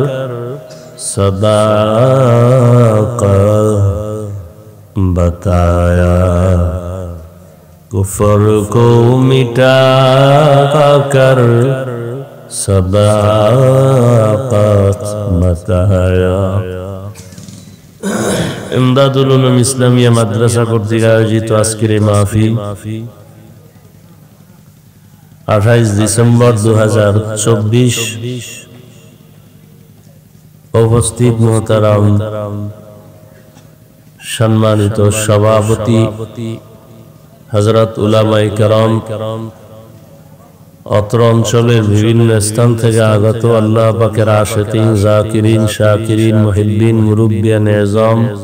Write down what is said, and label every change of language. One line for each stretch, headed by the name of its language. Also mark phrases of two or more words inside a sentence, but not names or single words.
Urdu: صداقت بتایا کفر کو مٹا کر صداقت بتایا
Bangla: ইমদাদুল উলুম ইসলামিয়া মাদ্রাসা কর্তৃক আয়োজিত আজকের এই মাহফিল 28 ডিসেম্বর 2024 উপস্থিত মুহতারাম সম্মানিত সভাপতি হযরত উলামায়ে কেরাম অত্র অঞ্চলের বিভিন্ন স্থান থেকে আগত আল্লাহ পাকের আশিকিন জাকিরিন শাকিরিন মুহিব্বিন মুরব্বিয়ান এযাম